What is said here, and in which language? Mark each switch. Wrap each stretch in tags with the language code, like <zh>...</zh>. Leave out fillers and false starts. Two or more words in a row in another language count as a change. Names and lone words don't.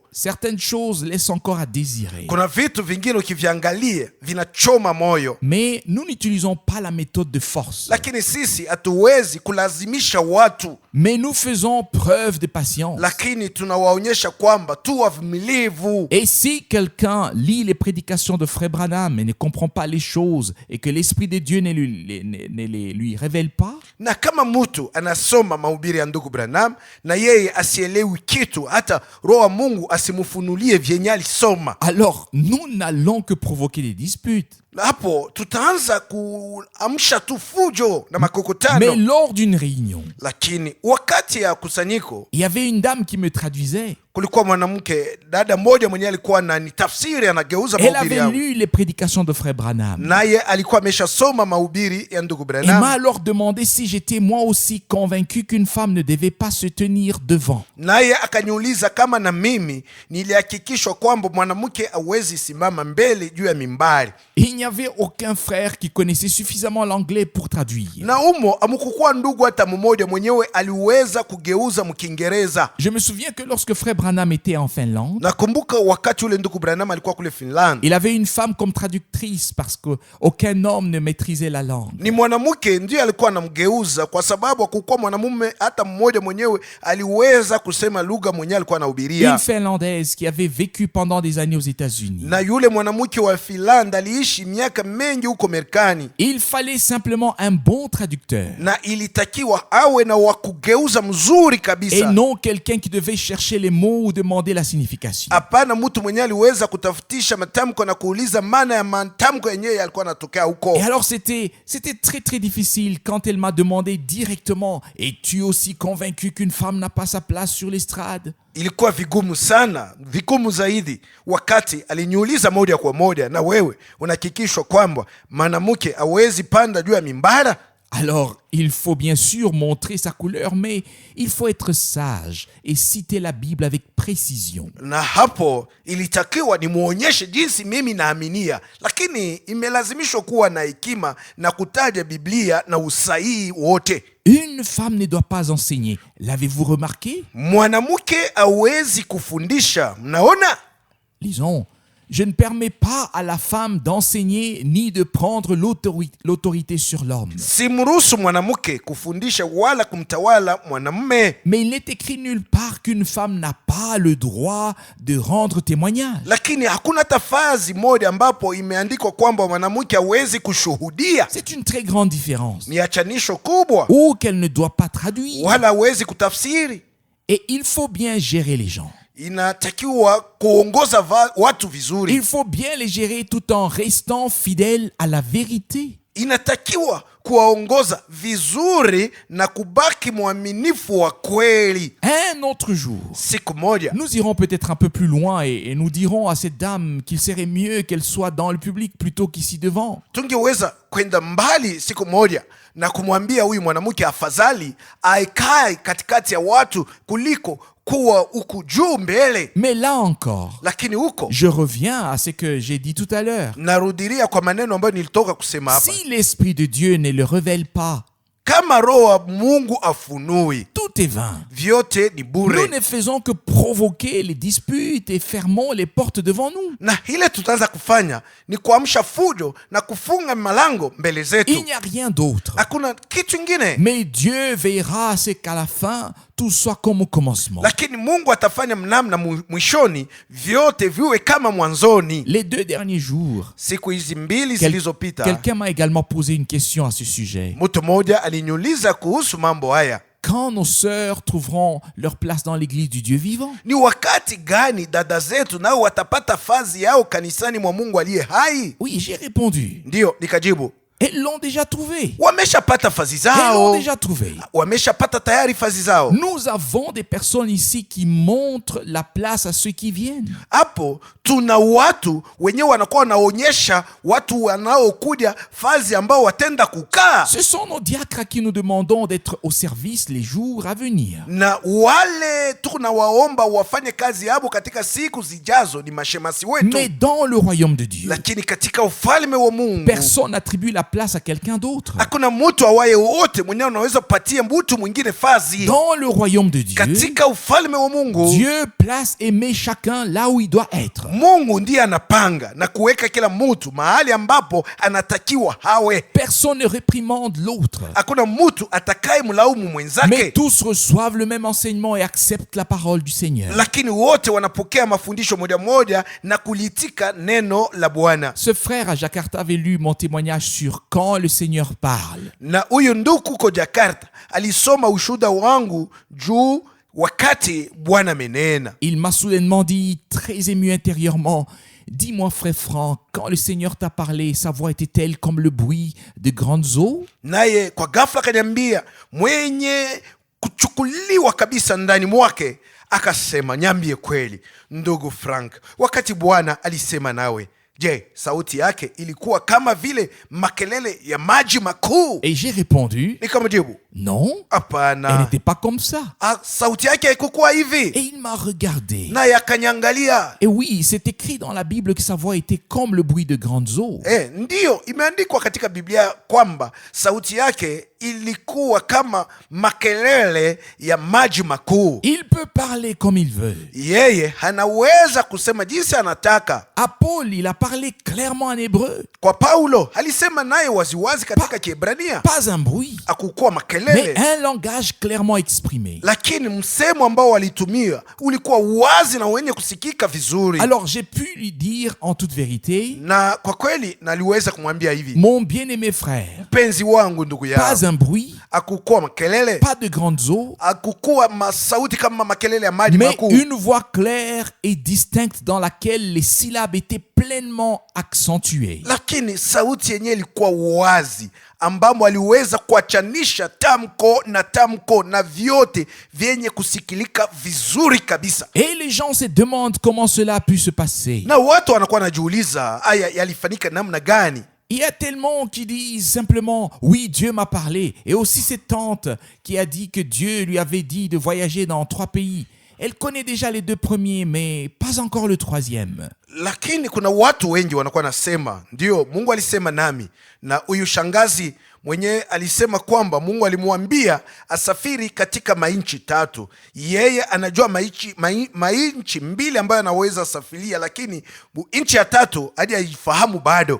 <fr>Certaines choses laissent encore à désirer.</fr> <sw>Kuna vitu vingine ukiviangalia vinachoma moyo,</sw> <fr>Mais nous n'utilisons pas la méthode de force.</fr> <sw>lakini sisi hatuwezi kulazimisha watu,</sw> <fr>Mais nous faisons preuve de patience.</fr> <sw>lakini tunawaonyesha kwamba tu wavumilivu.</sw> <fr>Et si quelqu'un lit les prédications de Frère Branham et ne comprend pas les choses et que l'Esprit de Dieu ne lui révèle pas,</fr> <sw>Na kama mtu anasoma mahubiri ya ndugu Branham na yeye asielewi kitu, hata Roho wa Mungu asimufunulie vyenye alisoma,</sw> <fr>alors nous n'allons que provoquer des disputes.</fr> <sw>hapo tutaanza kuamsha tu fujo na</sw> <fr>Mais</fr> <sw>makokotano.</sw> <fr>lors d'une réunion,</fr> <sw>Lakini wakati ya kusanyiko</sw> <fr>il y avait une dame qui me traduisait.</fr> <sw>kulikuwa mwanamke dada mmoja mwenye alikuwa ananitafsiri, anageuza</sw> <fr>Elle</fr> <sw>mahubiri</sw> <fr>avait</fr> <sw>yangu,</sw> <fr>lu les prédications de Frère Branham.</fr> <sw>naye alikuwa ameshasoma mahubiri ya ndugu</sw> <fr>Et m'a</fr> <sw>Branham,</sw> <fr>alors demandé si j'étais moi aussi convaincu qu'une femme ne devait pas se tenir devant.</fr> <sw>naye akaniuliza kama na mimi nilihakikishwa kwamba mwanamke awezi simama mbele juu ya mimbari.</sw> <fr>Il n'y avait aucun frère qui connaissait suffisamment l'anglais pour traduire.</fr> <sw>Na umo amukukuwa ndugu hata mmoja mwenyewe aliweza kugeuza mkiingereza.</sw> <fr>Je me souviens que lorsque Frère Branham était en Finlande,</fr> <sw>Nakumbuka wakati ule ndugu Branham alikuwa kule Finland,</sw> <fr>il avait une femme comme traductrice parce qu'aucun homme ne maîtrisait la langue.</fr> <sw>ni mwanamke ndiye alikuwa anamgeuza, kwa sababu hakukuwa mwanamume hata mmoja mwenyewe aliweza kusema lugha mwenyewe alikuwa</sw> <fr>Une</fr> <sw>anahubiria.</sw> <fr>Finlandaise qui avait vécu pendant des années aux États-Unis.</fr> <sw>Na yule mwanamke wa Finland aliishi miaka mengi huko Marekani,</sw> <fr>Il fallait simplement un bon traducteur</fr> <sw>na ilitakiwa awe na wakugeuza mzuri</sw> <fr>et</fr> <sw>kabisa.</sw> <fr>non quelqu'un qui devait chercher les mots ou demander la signification.</fr> <sw>Hapana mtu mwenyewe aliweza kutafutisha matamko na kuuliza maana ya matamko yenyewe yalikuwa yanatokea huko.</sw> <fr>Et alors c'était très très difficile quand elle m'a demandé directement « Es-tu aussi convaincu qu'une femme n'a pas sa place sur l'estrade ?»</fr> <sw>Ilikuwa vigumu sana, vigumu zaidi wakati aliniuliza moja kwa moja, na wewe unahakikishwa kwamba mwanamke hawezi panda juu ya mimbara?</sw> <fr>Alors, il faut bien sûr montrer sa couleur, mais il faut être sage et citer la Bible avec précision.</fr> <sw>Na hapo ilitakiwa nimuonyeshe jinsi mimi naaminia, lakini imelazimishwa kuwa na hekima na kutaja Biblia na usahihi wote.</sw> <fr>Une femme ne doit pas enseigner. L'avez-vous remarqué?</fr> <sw>Mwanamke hawezi kufundisha, mnaona?</sw> <fr>Lisons. Je ne permets pas à la femme d'enseigner ni de prendre l'autorité sur l'homme.</fr> <sw>Simruhusu mwanamke kufundisha wala kumtawala mwanamume.</sw> <fr>Mais il n'est écrit nulle part qu'une femme n'a pas le droit de rendre témoignage.</fr> <sw>Lakini hakuna tafazi moja ambapo imeandikwa kwamba mwanamke hawezi kushuhudia.</sw> <fr>C'est une très grande différence.</fr> <sw>Ni achanisho kubwa.</sw> <fr>Ou qu'elle ne doit pas traduire.</fr> <sw>Wala hawezi kutafsiri.</sw> <fr>Et il faut bien gérer les gens.</fr> <sw>Inatakiwa kuongoza watu vizuri.</sw> <fr>Il faut bien les gérer tout en restant fidèle à la vérité.</fr> <sw>Inatakiwa kuwaongoza vizuri na kubaki mwaminifu wa kweli.</sw> <fr>Un autre jour,</fr> <sw>Siku moja</sw> <fr>nous irons peut-être un peu plus loin et nous dirons à cette dame qu'il serait mieux qu'elle soit dans le public plutôt qu'ici devant.</fr> <sw>tungeweza kwenda mbali siku moja na kumwambia huyu mwanamke afadhali aikae katikati ya watu kuliko kuwa huku juu mbele.</sw> <fr>Mais là encore,</fr> <sw>Lakini huko</sw> <fr>je reviens à ce que j'ai dit tout à l'heure.</fr> <sw>narudilia kwa maneno ambayo nilitoka kusema hapa.</sw> <fr>Si l'Esprit de Dieu ne le révèle pas,</fr> <sw>Kama Roho wa Mungu afunui,</sw> <fr>tout est vain.</fr> <sw>vyote ni</sw> <fr>Nous</fr> <sw>bure.</sw> <fr>ne faisons que provoquer les disputes et fermons les portes devant nous.</fr> <sw>Na ile tutaanza kufanya ni kuamsha fujo na kufunga malango mbele</sw> <fr>Il</fr> <sw>zetu.</sw> <fr>n'y a rien d'autre.</fr> <sw>Hakuna kitu ingine,</sw> <fr>Mais Dieu veillera à ce qu'à la fin, tout soit comme au commencement.</fr> <sw>lakini Mungu atafanya mnamna mwishoni vyote viwe kama mwanzoni.</sw> <fr>Les 2 derniers jours,</fr> <sw>Siku hizi mbili</sw> <fr>quel-</fr> <sw>zilizopita,</sw> <fr>quelqu'un m'a également posé une question à ce sujet.</fr> <sw>mtu mmoja aliniuliza kuhusu mambo haya.</sw> <fr>Quand nos sœurs trouveront leur place dans l'église du Dieu vivant?</fr> <sw>Ni wakati gani dada zetu nao watapata fazi yao kanisani mwa Mungu aliye hai?</sw> <fr>Oui, j'ai répondu.</fr> <sw>Ndiyo, nikajibu,</sw> <fr>Elles l'ont déjà trouvé.</fr> <sw>wameshapata fazi</sw> <fr>Elles l'ont</fr> <sw>zao,</sw> <fr>déjà trouvé.</fr> <sw>wameshapata tayari fazi zao.</sw> <fr>Nous avons des personnes ici qui montrent la place à ceux qui viennent.</fr> <sw>Hapo tuna watu wenyewe wanakuwa wanaonyesha watu wanaokuja fazi ambao watenda kukaa,</sw> <fr>Ce sont nos diacres à qui nous demandons d'être au service les jours à venir.</fr> <sw>na wale tunawaomba wafanye kazi yabo katika siku zijazo ni mashemasi wetu.</sw> <fr>Mais dans le royaume de Dieu,</fr> <sw>Lakini katika ufalme wa Mungu</sw> <fr>personne n'attribue la place à quelqu'un d'autre.</fr> <sw>hakuna mtu awaye wote mwenyewe unaweza kupatia mtu mwingine fazi.</sw> <fr>Dans le royaume de Dieu,</fr> <sw>Katika ufalme wa Mungu,</sw> <fr>Dieu place et met chacun là où il doit être.</fr> <sw>Mungu ndiye anapanga na kuweka kila mtu mahali ambapo anatakiwa hawe.</sw> <fr>Personne ne réprimande l'autre.</fr> <sw>Hakuna mtu atakaye mlaumu</sw> <fr>Mais</fr> <sw>mwenzake,</sw> <fr>tous reçoivent le même enseignement et acceptent la parole du Seigneur.</fr> <sw>lakini wote wanapokea mafundisho moja moja na kuliitika neno la Bwana.</sw> <fr>Ce frère à Jakarta avait lu mon témoignage sur quand le Seigneur parle.</fr> <sw>Na huyu ndugu ko Jakarta alisoma ushuhuda wangu juu wakati Bwana menena.</sw> <fr>Il m'a soudainement dit, très ému intérieurement, dis-moi frère Franck, quand le Seigneur t'a parlé, sa voix était-elle comme le bruit de grandes eaux?</fr> <sw>Naye kwa ghafla akaniambia, mwenye kuchukuliwa kabisa ndani mwake, akasema, nyambie kweli ndugu Frank, wakati Bwana alisema nawe, je, sauti yake ilikuwa kama vile makelele ya maji makuu?</sw> <fr>Et j'ai répondu,</fr> <sw>Nikamjibu,</sw> <fr>non, elle</fr> <sw>hapana,</sw> <fr>n'était pas comme ça.</fr> <sw>sauti yake haikukuwa hivi.</sw> <fr>Et il m'a regardé.</fr> <sw>Naye akanyangalia.</sw> <fr>Et oui, c'est écrit dans la Bible que sa voix était comme le bruit de grandes eaux.</fr> <sw>Ndiyo, imeandikwa katika Biblia kwamba sauti yake ilikuwa kama makelele ya maji makuu.</sw> <fr>Il peut parler comme il veut.</fr> <sw>Yeye anaweza kusema jinsi anataka.</sw> <fr>À Paul, il a parlé clairement en hébreu.</fr> <sw>Kwa Paulo alisema naye waziwazi katika Kiebrania,</sw> <fr>Pas un bruit,</fr> <sw>hakukuwa</sw> <fr>mais</fr> <sw>makelele,</sw> <fr>un langage clairement exprimé.</fr> <sw>lakini msemo ambao walitumia ulikuwa wazi na wenye kusikika vizuri.</sw> <fr>Alors j'ai pu lui dire en toute vérité,</fr> <sw>Na kwa kweli naliweza kumwambia hivi,</sw> <fr>mon bien-aimé frère,</fr> <sw>mpenzi wangu, ndugu</sw> <fr>pas</fr> <sw>yangu,</sw> <fr>un bruit,</fr> <sw>hakukuwa makelele,</sw> <fr>pas de grandes eaux,</fr> <sw>hakukuwa masauti kama makelele ya maji</sw> <fr>mais</fr> <sw>makuu,</sw> <fr>une voix claire et distincte dans laquelle les syllabes étaient pleinement accentuées.</fr> <sw>lakini sauti yenyewe ilikuwa wazi, ambamo aliweza kuachanisha tamko na vyote vyenye kusikilika vizuri kabisa.</sw> <fr>Et les gens se demandent comment cela a pu se passer.</fr> <sw>Na watu wanakuwa wanajiuliza haya yalifanyika namna gani?</sw> <fr>Il y a tellement qui disent simplement « Oui, Dieu m'a parlé ». Et aussi cette tante qui a dit que Dieu lui avait dit de voyager dans 3 pays. Elle connaît déjà les 2 premiers, mais pas encore le 3e.</fr> <sw>Lakini kuna watu wengi wanakuwa nasema ndio Mungu alisema nami, na huyu shangazi mwenyewe alisema kwamba Mungu alimwambia asafiri katika mainchi 3. Yeye anajua mainchi 2 ambayo anaweza safiria, lakini inchi ya 3 hadi haifahamu bado.</sw>